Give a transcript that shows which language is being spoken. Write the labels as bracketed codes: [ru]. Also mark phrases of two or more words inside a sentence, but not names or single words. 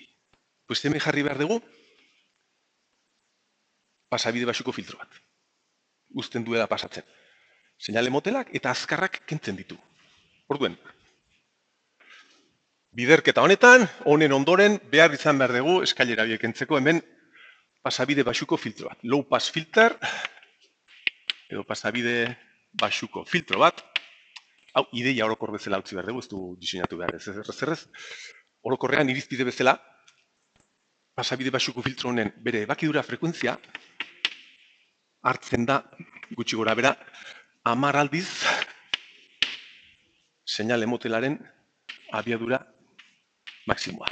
[eu] Pues hemen jarri behar dugu, pasabide baxuko filtro bat. Uzten duela pasatzen. Seinale motelak eta azkarrak kentzen ditu. Orduen, biderketa honetan, honen ondoren, behar izan behar dugu eskailera horiek kentzeko hemen pasabide baxuko filtro bat. [en] Low pass filter, [eu] edo pasabide baxuko filtro bat. Hau, ideia orokor bezala utzi behar dugu, ez du diseinatu behar ez. Orokorrean irizpide bezala, pasabide baxuko filtro honen bere bakidura frekuentzia, hartzen da, gutxi gora bera, 10 aldiz, seinale motelaren abiadura maksimoa.